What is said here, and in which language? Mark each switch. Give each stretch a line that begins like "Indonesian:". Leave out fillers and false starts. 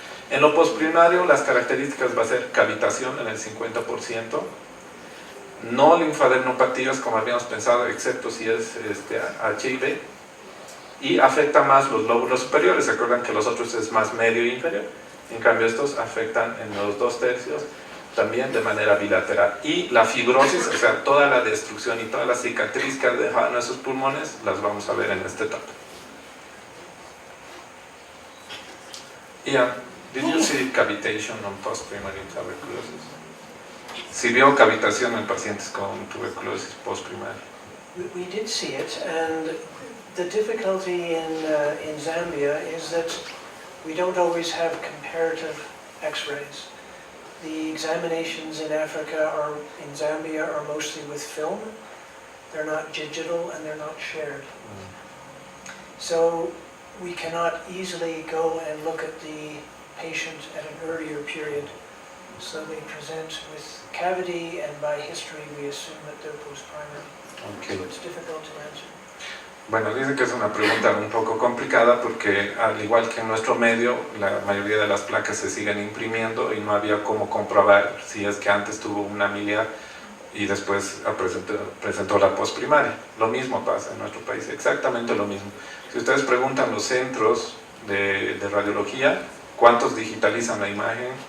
Spanish: En lo postprimario las características va a ser cavitación en el 50%, no linfadenopatías como habíamos pensado, excepto si es HIV, y afecta más los lóbulos superiores. ¿Se acuerdan que los otros es más medio e inferior? En cambio estos afectan en los 2/3, también de manera bilateral. Y la fibrosis, o sea, toda la destrucción y toda la cicatriz que han dejado en esos pulmones, las vamos a ver en esta etapa.
English: Ian, did you see cavitation on post-primary tuberculosis?
Spanish: Si vio cavitación en pacientes con tuberculosis post-primaria.
English: We did see it, and the difficulty in Zambia is that we don't always have comparative X-rays. The examinations in Africa in Zambia are mostly with film. They're not digital and they're not shared. So we cannot easily go and look at the patient at an earlier period. So they present with cavity, and by history we assume that they're post-primary. Okay. So it's difficult to answer.
Spanish: Bueno, dice que es una pregunta un poco complicada porque al igual que en nuestro medio, la mayoría de las placas se siguen imprimiendo y no había cómo comprobar si es que antes tuvo una miliar y después presentó la postprimaria. Lo mismo pasa en nuestro país, exactamente lo mismo. Si ustedes preguntan los centros de radiología, ¿cuántos digitalizan la imagen?